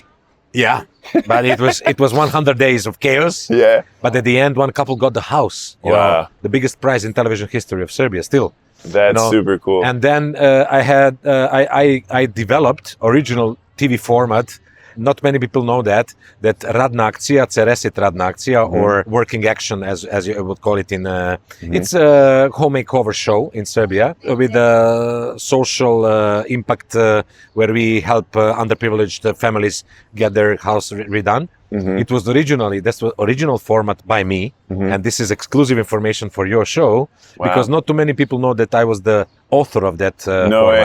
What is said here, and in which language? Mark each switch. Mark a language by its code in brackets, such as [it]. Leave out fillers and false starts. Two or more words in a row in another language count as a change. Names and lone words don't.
[en] Yeah, but it was 100 days of chaos. Yeah. But at the end, one couple got the house. You know, the biggest prize in television history of Serbia still. That's super cool. And then I developed original TV format. Not many people know that [sr] radna akcija, ceresit radna akcija, [en] or working action, as you would call it it's a home makeover show in Serbia with a social impact where we help underprivileged families get their house redone. It was that's the original format by me, and this is exclusive information for your show because not too many people know that I was the author of that format.